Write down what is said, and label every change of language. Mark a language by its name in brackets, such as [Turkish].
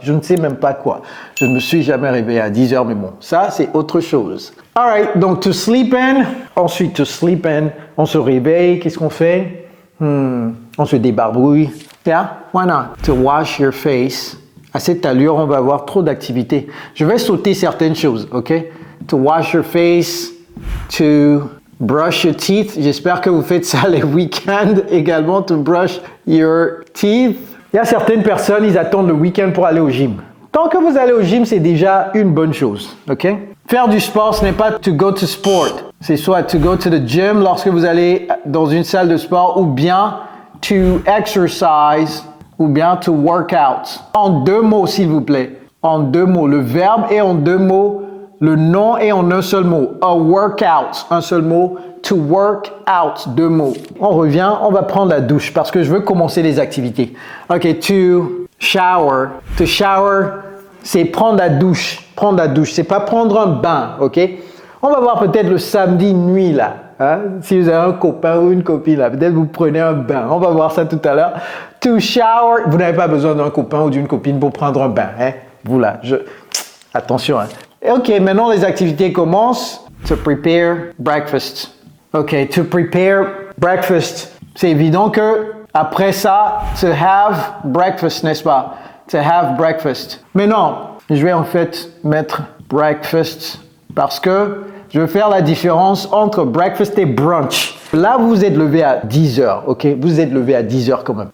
[French] Je ne sais même pas quoi. Je ne me suis jamais réveillé à 10h, mais bon, ça, c'est autre chose. [English] Alright, [French] donc [English] to sleep in. [French] Ensuite, to sleep in, on se réveille. Qu'est-ce qu'on fait? On se débarbouille. [English] Yeah, why not? To wash your face. [French] À cette allure, on va avoir trop d'activités. Je vais sauter certaines choses, ok? [English] To wash your face, to brush your teeth. [French] J'espère que vous faites ça les week-ends également, [English] to brush your teeth. [French] Il y a certaines personnes, ils attendent le week-end pour aller au gym. Tant que vous allez au gym, c'est déjà une bonne chose, ok? Faire du sport, ce n'est pas [English] to go to sport. [French] C'est soit [English] to go to the gym [French] lorsque vous allez dans une salle de sport ou bien [English] to exercise [French] ou bien [English] to work out. [French] En deux mots, s'il vous plaît. En deux mots. Le verbe est en deux mots le nom est en un seul mot. [English] A workout, [French] un seul mot. [English] To work out, [French] 2 mots. On revient, on va prendre la douche parce que je veux commencer les activités. [English] Ok, to shower. To shower, [French] c'est prendre la douche. Prendre la douche, c'est pas prendre un bain, ok? On va voir peut-être le samedi nuit là. Hein? Si vous avez un copain ou une copine là, peut-être vous prenez un bain. On va voir ça tout à l'heure. [English] To shower, [French] vous n'avez pas besoin d'un copain ou d'une copine pour prendre un bain. Hein? Vous là, attention. Hein? Ok, maintenant les activités commencent. [English] To prepare breakfast. Ok, to prepare breakfast. [French] C'est évident que après ça, [English] to have breakfast, [French] n'est-ce pas? [English] To have breakfast. [French] Mais non, je vais en fait mettre breakfast parce que je veux faire la différence entre breakfast et brunch. Là, vous vous êtes levé à 10 heures, ok? Vous êtes levé à 10 heures quand même.